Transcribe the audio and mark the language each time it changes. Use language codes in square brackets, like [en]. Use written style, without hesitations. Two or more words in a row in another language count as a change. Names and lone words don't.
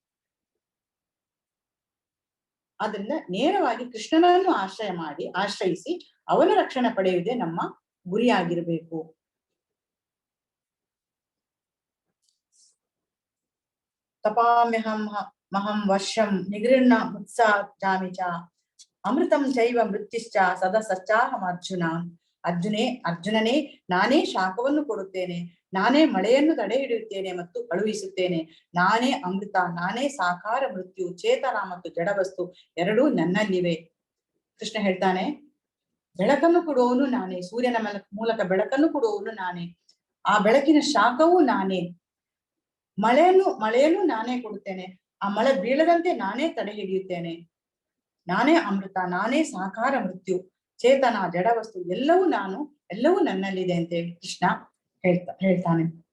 [kn] ಆದ್ರಿಂದ ನೇರವಾಗಿ ಕೃಷ್ಣನನ್ನು ಆಶ್ರಯಿಸಿ ಅವನ ರಕ್ಷಣೆ ಪಡೆಯುವುದೇ ನಮ್ಮ ಗುರಿಯಾಗಿರ್ಬೇಕು. [sa] ತಪಾಮ್ಯಹಂ ಮಹಂ ವರ್ಷಂ ನಿಗೃಹ್ಣ ಮುತ್ಸಾಮಿ ಚ ಅಮೃತಂ ಚೈವ ಮೃತ್ಯುಶ್ಚ ಸದಸಚ್ಚಾಹಂ ಅರ್ಜುನ. [kn] ಅರ್ಜುನನೇ ನಾನೇ ಶಾಖವನ್ನು ಕೊಡುತ್ತೇನೆ, ನಾನೇ ಮಳೆಯನ್ನು ತಡೆ ಹಿಡಿಯುತ್ತೇನೆ ಮತ್ತು ಕಳುಹಿಸುತ್ತೇನೆ, ನಾನೇ ಅಮೃತ, ನಾನೇ ಸಾಕಾರ ಮೃತ್ಯು, ಚೇತನ ಮತ್ತು ಜಡವಸ್ತು ಎರಡೂ ನನ್ನಲ್ಲಿವೆ. ಕೃಷ್ಣ ಹೇಳ್ತಾನೆ, ಬೆಳಕನ್ನು ಕೊಡುವವನು ನಾನೇ, ಸೂರ್ಯನ ಮೂಲಕ ಬೆಳಕನ್ನು ಕೊಡುವವನು ನಾನೇ, ಆ ಬೆಳಕಿನ ಶಾಖವೂ ನಾನೇ, ಮಳೆಯನ್ನು ನಾನೇ ಕೊಡುತ್ತೇನೆ, ಆ ಮಳೆ ಬೀಳದಂತೆ ನಾನೇ ತಡೆ ಹಿಡಿಯುತ್ತೇನೆ, ನಾನೇ ಅಮೃತ, ನಾನೇ ಸಾಕಾರ ಮೃತ್ಯು, ಚೇತನ ಜಡವಸ್ತು ಎಲ್ಲವೂ ನಾನು, ಎಲ್ಲವೂ ನನ್ನಲ್ಲಿದೆ ಅಂತ ಹೇಳಿ ಕೃಷ್ಣ ಹೇಳ್ತಾನೆ.